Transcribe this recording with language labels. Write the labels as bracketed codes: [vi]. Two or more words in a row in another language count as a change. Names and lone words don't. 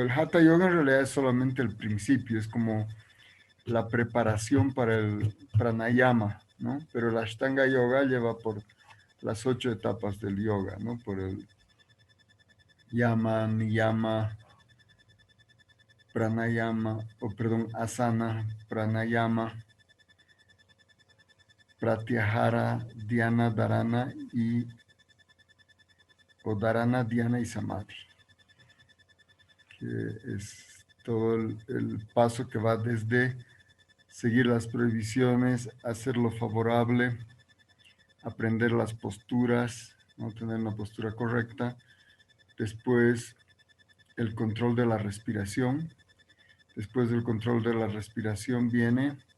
[es] El Hatha Yoga en realidad es solamente el principio, es como la preparación para el pranayama, ¿no? Pero la Ashtanga Yoga lleva por las 8 etapas del yoga, ¿no? Por el yama, niyama, pranayama, o perdón, asana, pranayama, pratyahara, dhyana, dharana o dharana, dhyana y samadhi, que es todo el paso que va desde seguir las prohibiciones, hacerlo favorable, aprender las posturas, no tener una postura correcta, después el control de la respiración, después del control de la respiración viene